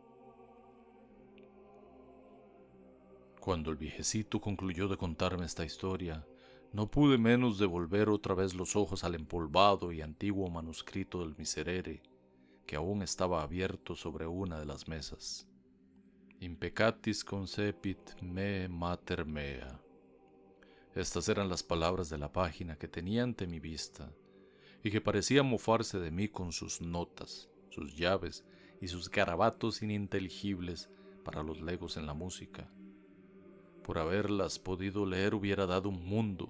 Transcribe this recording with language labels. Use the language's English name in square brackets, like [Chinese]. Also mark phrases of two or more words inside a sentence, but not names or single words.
[Spanish] Cuando el viejecito concluyó de contarme esta historia, no pude menos de volver otra vez los ojos al empolvado y antiguo manuscrito del miserere, que aún estaba abierto sobre una de las mesas. [Latin] Impecatis concepit me mater mea. [Spanish] Estas eran las palabras de la página que tenía ante mi vista, y que parecía mofarse de mí con sus notas, sus llaves y sus garabatos ininteligibles para los legos en la música. Por haberlas podido leer hubiera dado un mundo.